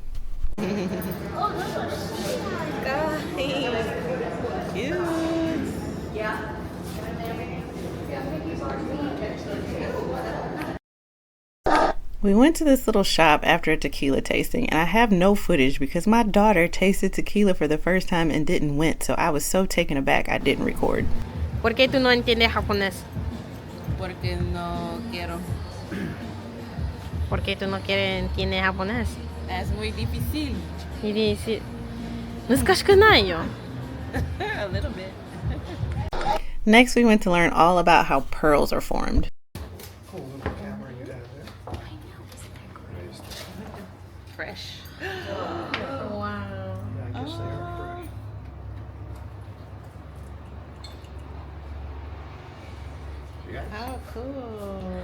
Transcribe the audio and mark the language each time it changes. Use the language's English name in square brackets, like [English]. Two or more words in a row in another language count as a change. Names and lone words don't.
[English] We went to this little shop after a tequila tasting, and I have no footage because my daughter tasted tequila for the first time and didn't win, so I was so taken aback I didn't record. [Spanish] ¿Por qué tú no entiendes japonés? Porque no quiero. ¿Por qué tú no entiendes japonés? Es muy difícil. Y dice, [Japanese] 難しくないよ. [English] A little bit. Next, we went to learn all about how pearls are formed. Fresh. How cool.